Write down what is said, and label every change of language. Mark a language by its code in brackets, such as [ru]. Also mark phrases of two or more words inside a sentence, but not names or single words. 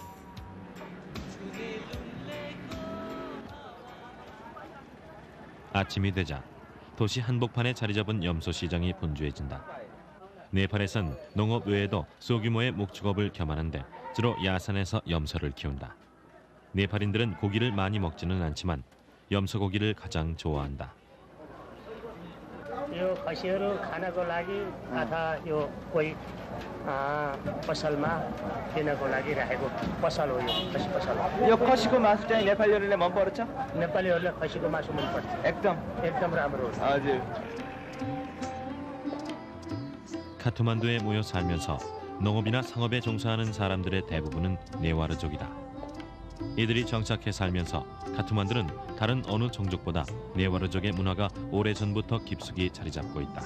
[ko] 아침이 되자 도시 한복판에 자리 잡은 염소시장이 분주해진다. 네팔에선 농업 외에도 소규모의 목축업을 겸하는데 주로 야산에서 염소를 키운다. 네팔인들은 고기를 많이 먹지는 않지만 염소고기를 가장 좋아한다. [ne] यो खसीहरू खानको लागि अथवा यो कोही पसलमा दिनको लागि राखेको पसल हो यो खसी पसल हो यो खसीको मासु चाहिँ नेपालीहरूले मन पर्छ? नेपालीहरूले खसीको मासु मन पर्छ एकदम राम्रो हो हजुर. [ko] 카트만두에 모여 살면서 농업이나 상업에 종사하는 사람들의 대부분은 네와르족이다. 이들이 정착해 살면서 카트만두는 다른 어느 종족보다 네와르족의 문화가 오래전부터 깊숙이 자리 잡고 있다.